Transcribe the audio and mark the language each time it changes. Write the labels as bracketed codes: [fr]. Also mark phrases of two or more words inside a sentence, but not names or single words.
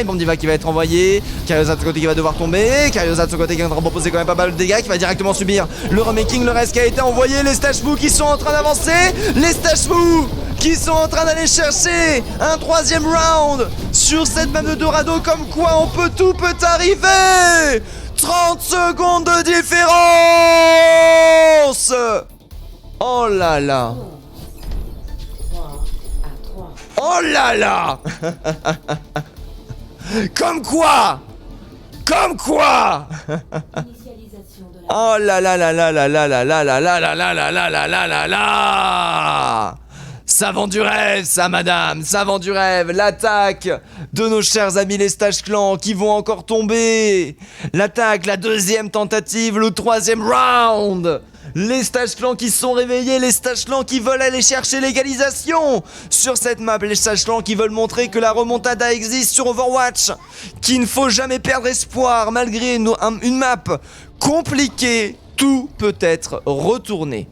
[fr] Bon, qui va être envoyé, Kirioza de ce côté qui va devoir tomber, Kirioza de ce côté qui est en train de proposer quand même pas mal de dégâts, qui va directement subir le remaking, le reste qui a été envoyé, les Stash Mou qui sont en train d'avancer, les Stash Mou qui sont en train d'aller chercher un 3e round sur cette map de Dorado, comme quoi tout peut arriver. 30 secondes de différence. Oh là là. Oh là là. Comme quoi. Oh là là là là là là là là là là là là là là là là là. Ça vend du rêve, ça, madame, ça vend du rêve. L'attaque de nos chers amis les Stache Clan qui vont encore tomber. L'attaque, la deuxième tentative, le troisième round. Les Stache Clan qui se sont réveillés, les Stache Clan qui veulent aller chercher l'égalisation sur cette map, les Stache Clan qui veulent montrer que la remontada existe sur Overwatch, qu'il ne faut jamais perdre espoir malgré une map compliquée, tout peut être retourné.